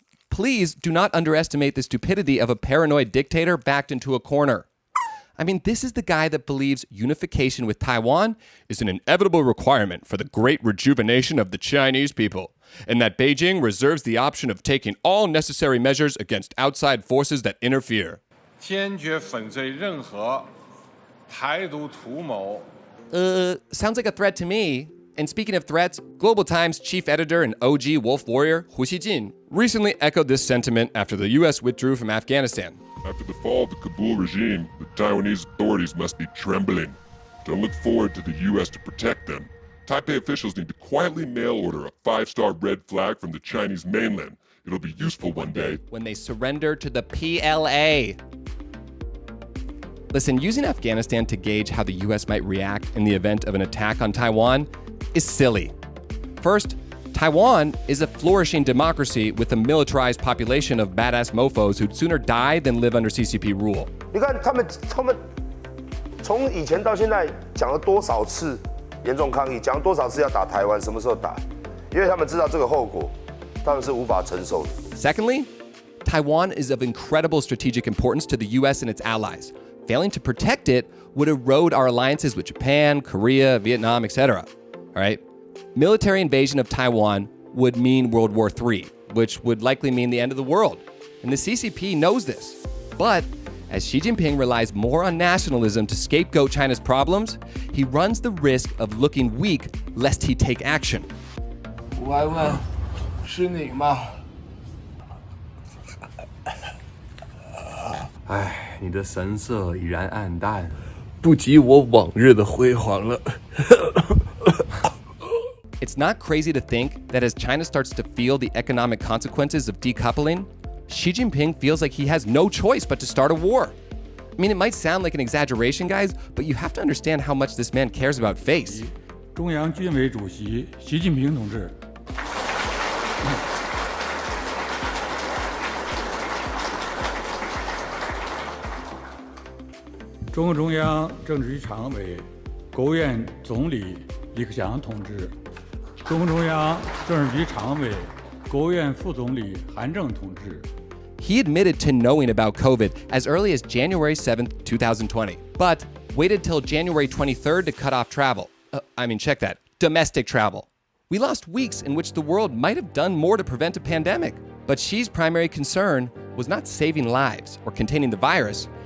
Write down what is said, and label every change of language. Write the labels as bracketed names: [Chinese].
[English] Please do not underestimate the stupidity of a paranoid dictator backed into a corner. I mean, this is the guy that believes unification with Taiwan is an inevitable requirement for the great rejuvenation of the Chinese people, and that Beijing reserves the option of taking all necessary measures against outside forces that interfere. [Chinese] 坚决粉碎任何台独图谋. [English] Sounds like a threat to me. And speaking of threats, Global Times chief editor and OG wolf warrior Hu Xijin recently echoed this sentiment after the U.S. withdrew from Afghanistan. After the fall of the Kabul regime, the Taiwanese authorities must be trembling. Don't look forward to the U.S. to protect them. Taipei officials need to quietly mail order a 5-star red flag from the Chinese mainland. It'll be useful one day. When they surrender to the PLA. Listen, using Afghanistan to gauge how the U.S. might react in the event of an attack on Taiwan is silly. First, Taiwan is a flourishing democracy with a militarized population of badass mofos who'd sooner die than live under CCP rule. [Chinese] 你看他们从以前到现在讲了多少次严重抗议，讲了多少次要打台湾，什么时候打？因为他们知道这个后果，他们是无法承受的。 [English] Secondly, Taiwan is of incredible strategic importance to the U.S. and its allies. Failing to protect it would erode our alliances with Japan, Korea, Vietnam, etc. All right? Military invasion of Taiwan would mean World War III, which would likely mean the end of the world. And the CCP knows this. But as Xi Jinping relies more on nationalism to scapegoat China's problems, he runs the risk of looking weak lest he take action. [Chinese] 我还问，是你吗？唉，你的神色已然暗淡，不及我往日的辉煌了。 [English] It's not crazy to think that as China starts to feel the economic consequences of decoupling, Xi Jinping feels like he has no choice but to start a war. I mean, it might sound like an exaggeration, guys, but you have to understand how much this man cares about face. [Chinese] 中央军委主席习近平同志。中共中央政治局常委、国务院总理李克强同志，中共中央政治局常委、国务院副总理韩正同志。 [English] He admitted to knowing about COVID as early as January 7th, 2020, but waited till January 23rd to cut off travel. Check that, domestic travel. We lost weeks in which the world might have done more to prevent a pandemic. But Xi's primary concern was not saving lives or containing the virus.